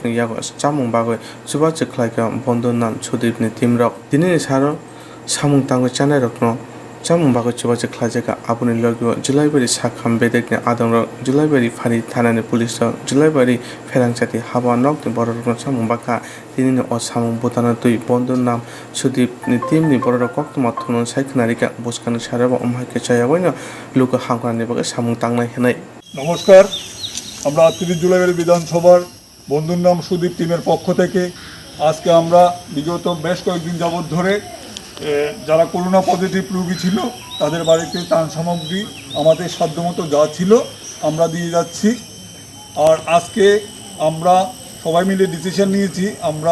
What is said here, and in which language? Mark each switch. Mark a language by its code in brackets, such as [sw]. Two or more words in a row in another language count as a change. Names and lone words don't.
[trp] ni yago chamung bagoi chubas khlaika bondon nam sudit ni team rok dini saro samung tango chanai rokno Chamung bago chubas khlajaka apuni logyo Julaibari Sakam Bedekne Adongra Julaibari Fari Thanani Police Julaibari Swrangchati Haba Nok ni borokno chamung baka tinini o samung botana tui bondon nam sudip ni team ni borok koktwma thunon saikhnarika buskani saraba omhaike chayawaina luka hamkrani baga samung tangnai henai [bn] নমস্কার আমরা 30 জুলাইয়ের বিধানসভার বন্ধুর নাম সুদীপ টিমের পক্ষ থেকে আজকে আমরা বিগত বেশ কয়েকদিন যাবত ধরে যারা করোনা পজিটিভ রোগী ছিল তাদের বাড়িতে ত্রাণ সামগ্রী আমাদের সাধ্যমতো যা ছিল আমরা দিয়ে যাচ্ছি আর আজকে আমরা সবাই মিলে ডিসিশন নিয়েছি আমরা